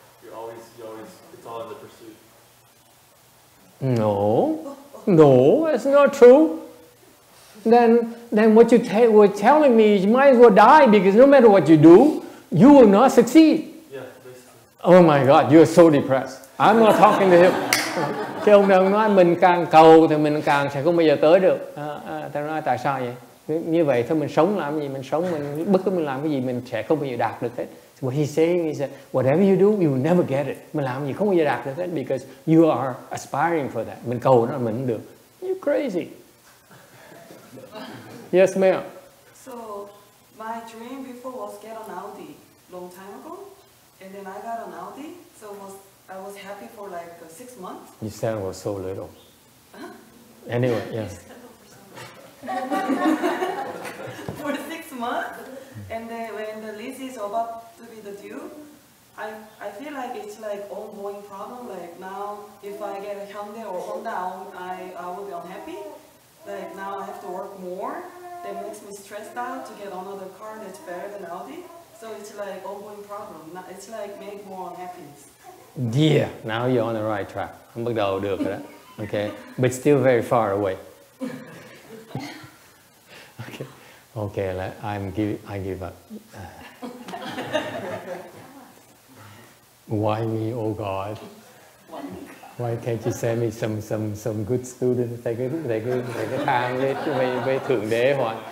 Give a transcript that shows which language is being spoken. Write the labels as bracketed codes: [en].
[en] You're always, it's all in the pursuit. No, it's not true. Then what you were telling me is you might as well die, because no matter what you do, you will not succeed. Yeah, basically. Oh my God, you're so depressed. I'm not talking to him. [vi] Cái ông đang nói mình càng cầu thì mình càng sẽ không bao giờ tới được. Tao nói tại sao vậy? Như vậy thôi mình sống làm gì? Mình sống, mình bất cứ mình làm cái gì mình sẽ không bao giờ đạt được hết. [en] What he's saying is that whatever you do, you will never get it. [vi] Mình làm gì không bao giờ đạt được hết, [en] because you are aspiring for that. [vi] Mình cầu nó mình không được. [en] You're crazy. Yes, ma'am. So my dream before was get an Audi long time ago, and then I got an Audi. So I was happy for like 6 months. You said it was so little. Anyway, yes. For 6 months, and then when the lease is about to be the due, I feel like it's like ongoing problem. Like now, if I get a Hyundai or Honda, I will be unhappy. Like now I have to work more. That makes me stressed out to get another car that's better than Audi. So it's like ongoing problem. It's like make more unhappiness. Yeah, now you're on the right track. [vi] Bắt đầu được rồi đó. [en] Okay, but still very far away. Okay, I give up. Why me, oh God? Why can't you send me some good students? [vi] Thầy cứ than với thượng đế hoài.